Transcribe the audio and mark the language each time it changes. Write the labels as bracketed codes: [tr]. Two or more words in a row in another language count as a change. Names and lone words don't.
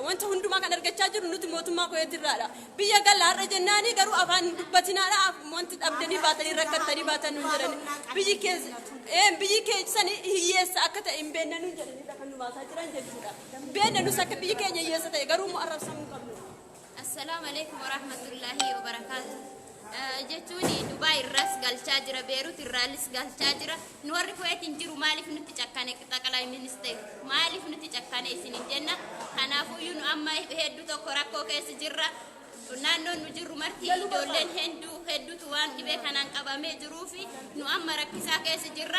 [om] Wanta hundumaa kan argachaa jiru nuti mootummaa Kuweetirraadha. Biyya galaarra jennaani garuu afaan dubbatinaadha. Wanti dhabdanii baatanii rakkattanii baatan nuun jedhani. Biyyi keessan hiyyeessa akka ta'e hin beekne nuun jedhanii kan nu baasaa jiran jechuudha. Beekne nus akka biyyi keenya hiyyeessa ta'e garuu mu arrabsamuu qabnu. [ar] السلام عليكم ورحمة الله وبركاته. [om] Jechuun Dubaay irraas galchaa jira, Beerut irraalis galchaa jira. Nu warri Kuweetiin jiru maaliif nutti cakkane xaqalaa ministeera? Maaliif nutti cakkane isiniin jenna? Kanaafuu nu amma hedduu tokko rakkoo keessa jirra. Naannoon nu jirru marti ijoolleen hedduutu waan dhibee kanaan qabamee jiruufi nu amma rakkisaa keessa jirra.